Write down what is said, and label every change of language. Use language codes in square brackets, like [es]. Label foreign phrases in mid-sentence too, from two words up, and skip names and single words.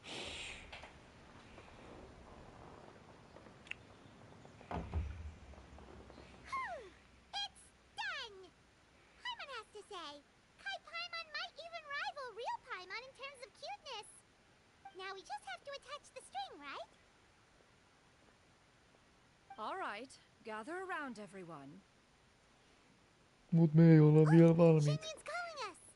[en] It's done! Paimon has to say. Kai Paimon might even rival real Paimon in terms of cuteness. Now we just have to attach the string, right? All right, gather around, everyone. [fi] Mut me ei olla vielä valmiit. [en] Shinyan's calling us!